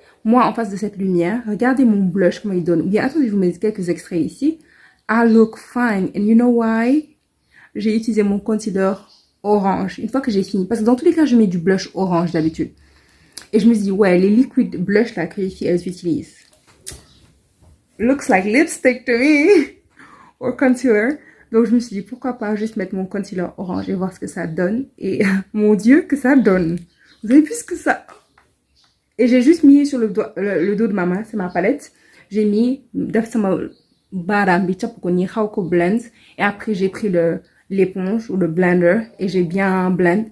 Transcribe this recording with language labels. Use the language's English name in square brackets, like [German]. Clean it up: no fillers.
[French] Moi, en face de cette lumière, regardez mon blush, comment il donne. Ou bien, attendez, je vous mets quelques extraits ici. [English] I look fine. And you know why? [French] J'ai utilisé mon concealer orange. Une fois que j'ai fini. Parce que dans tous les cas, je mets du blush orange d'habitude. Et je me suis dit, ouais, les liquid blush là que les filles, elles utilisent. [English] Looks like lipstick to me. Or concealer. [French] Donc, je me suis dit, pourquoi pas juste mettre mon concealer orange et voir ce que ça donne. Et mon Dieu, que ça donne. Vous avez vu ce que ça... Et j'ai juste mis sur le dos de ma main, c'est ma palette. J'ai mis blend. Et après, j'ai pris l'éponge ou le blender et j'ai bien blend.